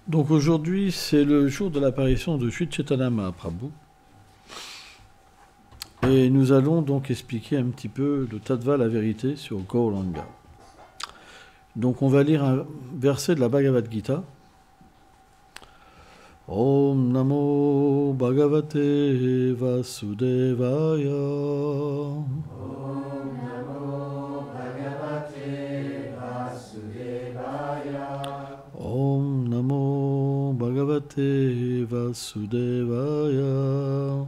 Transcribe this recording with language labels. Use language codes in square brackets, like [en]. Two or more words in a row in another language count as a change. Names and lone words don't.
[fr] Donc aujourd'hui, c'est le jour de l'apparition de Sri Chaitanya Mahaprabhu. Et nous allons donc expliquer un petit peu le Tattva, la vérité, sur Gauranga. Donc on va lire un verset de la Bhagavad Gita. [sa] ॐ नमो भगवते वासुदेवाय. ॐ नमो भगवते वासुदेवाय. ॐ नमो भगवते वासुदेवाय.